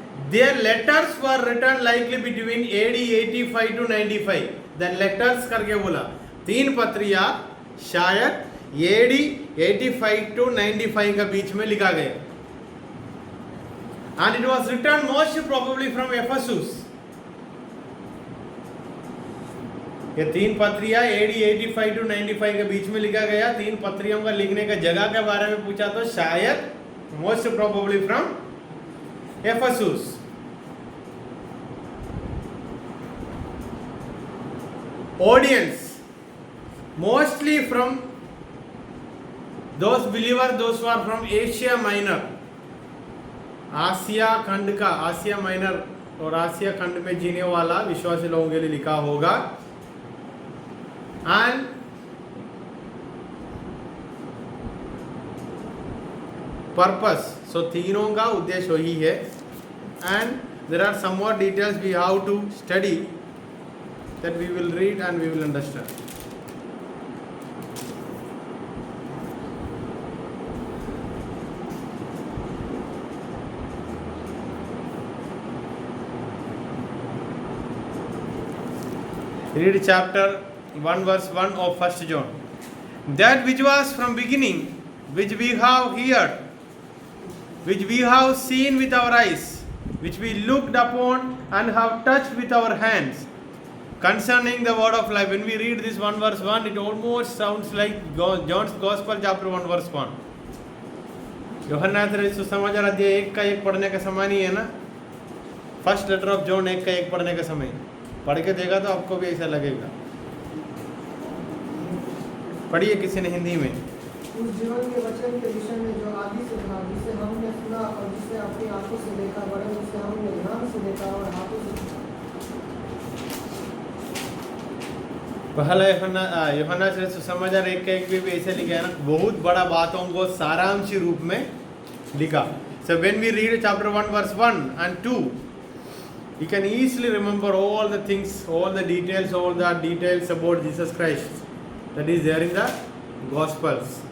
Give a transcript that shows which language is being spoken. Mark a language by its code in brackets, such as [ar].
[en] Their letters were written likely between AD 85 to 95. [hi] Then letters करके बोला, तीन पत्रियां शायद AD 85 to 95 के बीच में लिखा गया. [en] And it was written most probably from Ephesus. [hi] ये तीन पत्रियां AD 85 to 95 के बीच में लिखा गया. तीन पत्रियों का लिखने का जगह के बारे में पूछा तो शायद [en] most probably from Ephesus. Audience, mostly from those believers, those who are from Asia Minor. [hi] आसिया खंड का, आसिया माइनर और आसिया खंड में जीने वाला विश्वासी लोगों के लिए लिखा होगा. एंड पर्पस, सो तीनों का उद्देश्य वही है. [en] And there are some more details we have to study that we will read and we will understand. Read chapter 1 verse 1 of 1 John. That which was from beginning, which we have heard, which we have seen with our eyes, which we looked upon and have touched with our hands, concerning the word of life. When we read this 1 verse 1, it almost sounds like John's Gospel chapter 1 verse 1. [hi] यूहन्ना सुसमाचार अध्याय 1 का 1 पढ़ने का समय नहीं है ना. फर्स्ट लेटर ऑफ जॉन 1 का 1 पढ़ने का समय. पढ़ के देखा तो आपको भी ऐसा लगेगा. पढ़िए किसी ने हिंदी में. उस जीवन के वचन के विषय में जो आदि से था, जिसे हमने सुना और जिसे अपनी आंखों से देखा, वरन उसे हमने ध्यान से देखा और हाथों से छुआ. पहला यूहन्ना से सुसमाचार 1 का 1 भी ऐसे लिखा है ना. बहुत बड़ा बातों को सारांश रूप में लिखा. [en] So when we read chapter 1 verse 1 and 2, you can easily remember all the things, all the details about Jesus Christ that is there in the Gospels.